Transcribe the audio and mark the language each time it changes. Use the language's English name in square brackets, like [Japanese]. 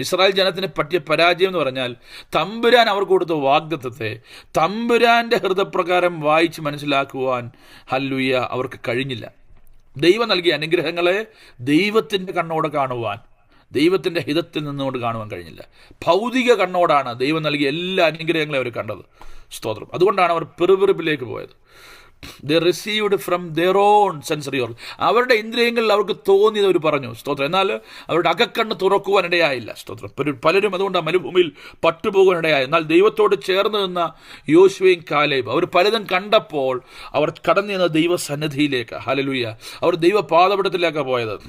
[Malayalam] Israel ജനത്തിന് പറ്റിയ പരാജയം എന്ന് പറഞ്ഞാൽ, തമ്പുരാൻ അവർക്ക് കൊടുത്ത വാഗ്ദത്തത്തെ തമ്പുരാൻ്റെ ഹൃദയപ്രകാരം വായിച്ച് മനസ്സിലാക്കുവാൻ, ഹല്ലേലൂയ, അവർക്ക് കഴിഞ്ഞില്ല. ദൈവം നൽകിയ അനുഗ്രഹങ്ങളെ ദൈവത്തിൻ്റെ കണ്ണോടെ കാണുവാൻ, ദൈവത്തിൻ്റെ ഹിതത്തിൽ നിന്നുകൊണ്ട് കാണുവാൻ കഴിഞ്ഞില്ല. ഭൗതിക കണ്ണോടാണ് ദൈവം നൽകിയ എല്ലാ അനുഗ്രഹങ്ങളെയും അവർ കണ്ടത്. സ്തോത്രം. അതുകൊണ്ടാണ് അവർ പെറുപെറുപ്പിലേക്ക് പോയത്. [English] They received from their own sensory organ. [Malayalam] അവരുടെ ഇന്ദ്രിയങ്ങളിൽ അവർക്ക് തോന്നിയത് അവർ പറഞ്ഞു. സ്തോത്രം. എന്നാൽ അവരുടെ അകക്കണ്ണ് തുറക്കുവാനിടയായില്ല. സ്തോത്രം. പലരും അതുകൊണ്ട് മരുഭൂമിയിൽ പട്ടുപോകാനിടയായി. എന്നാൽ ദൈവത്തോട് ചേർന്ന് നിന്ന യോശുവയും കാലേബും അവർ പലതും കണ്ടപ്പോൾ അവർ കടന്നു ചെന്ന ദൈവസന്നിധിയിലേക്ക്, ഹല്ലേലൂയ, അവർ ദൈവപാദപീഠത്തിലേക്കാണ് പോയത്.